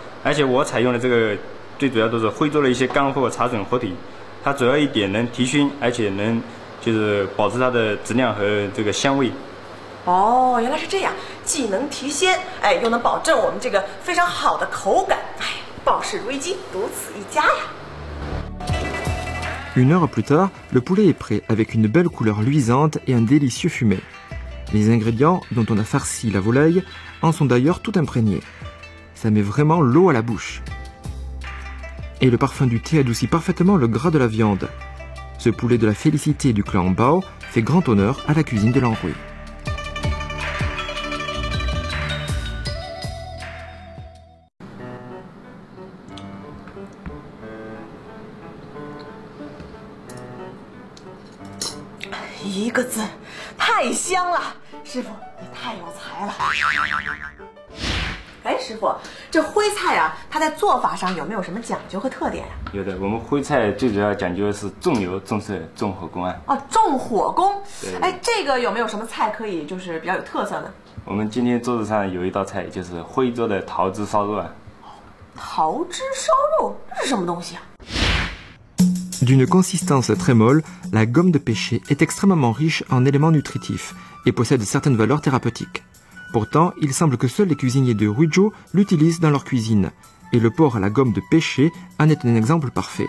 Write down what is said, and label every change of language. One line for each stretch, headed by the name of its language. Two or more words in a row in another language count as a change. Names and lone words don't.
Chinese: 而且我采用的这个最主要都是徽州的一些干货茶笋火腿，它主要一点能提熏，而且能就是保持它的质量和这个香味。哦，原来是这样，既能提鲜，又能保证我们这个非常好的口感。鲍氏如意鸡独此一家呀。
French: Une heure plus tard, le poulet est prêt avec une belle couleur luisante et un délicieux fumet. Les ingrédients dont on a farci la volaille en sont d'ailleurs tout imprégnés. Ça met vraiment l'eau à la bouche. Et le parfum du thé adoucit parfaitement le gras de la viande. Ce poulet de la félicité du clan Bao fait grand honneur à la cuisine de l'Anhui.
Chinese: 一个字，太香了！师傅，你太有才了。师傅，这徽菜啊，它在做法上有没有什么讲究和特点呀？有的，我们徽菜最主要讲究的是重油、重色、重火功啊。哦，重火功。对。这个有没有什么菜可以就是比较有特色的？我们今天桌子上有一道菜，就是徽州的桃汁烧肉啊。桃汁烧肉，这是什么东西啊
French: ？D'une consistance très molle, la gomme de pêcher est extrêmement riche en éléments nutritifs et possède certaines valeurs thérapeutiques. Pourtant, il semble que seuls les cuisiniers de Huizhou l'utilisent dans leur cuisine, et le porc à la gomme de pêcher en est un exemple parfait.